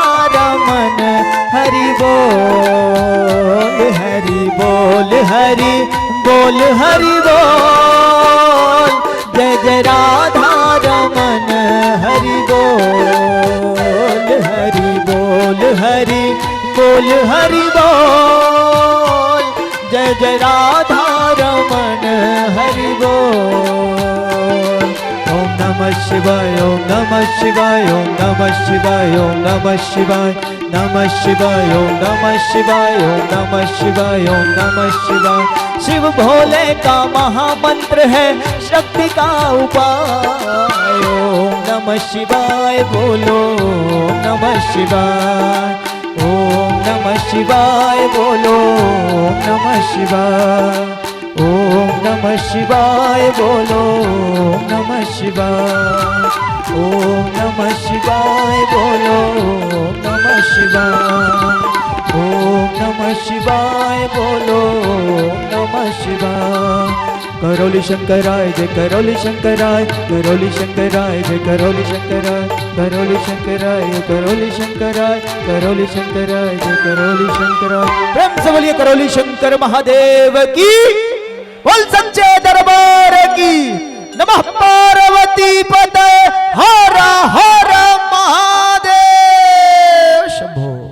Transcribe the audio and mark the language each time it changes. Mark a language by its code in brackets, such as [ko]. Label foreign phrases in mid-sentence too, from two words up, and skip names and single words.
[hi] रमन हरि बोल, हरि बोल हरि बोल हरि बोल, जय जय राधा रमन हरि बोल, हरि बोल हरि बोल हरि बोल, जय जय राधा रमन हरि बोल। [sa] ओम नमः शिवाय, ओम नमः शिवाय, ओम नमः शिवाय, ओम नमः शिवाय, नमः शिवाय, ओम नमः शिवाय, ओम नमः शिवाय, ओम नमः शिवाय। [hi] शिव भोले का महामंत्र है, शक्ति का उपाय। [sa] ओम नमः शिवाय बोलो, ओम नमः शिवाय, ओम नमः शिवाय बोलो, ओम नमः शिवाय, ओम नमः शिवाय बोलो, ओम नमः शिवाय, ओम नमः शिवाय बोलो, ओम नमः शिवाय, ओम नमः शिवाय बोलो, ओम नमः शिवाय। [hi] करौली शंकराय जय, करौली शंकराय, करौली शंकराय जय, करौली शंकराय, करौली शंकराय, करौली शंकराय, करौली शंकराय जय, करौली शंकराय। प्रेम से बोलिए करौली शंकर महादेव की, बोल सच्चे दरबार की। [sa] नमः पार्वती पते, हर हर महादेव शंभो।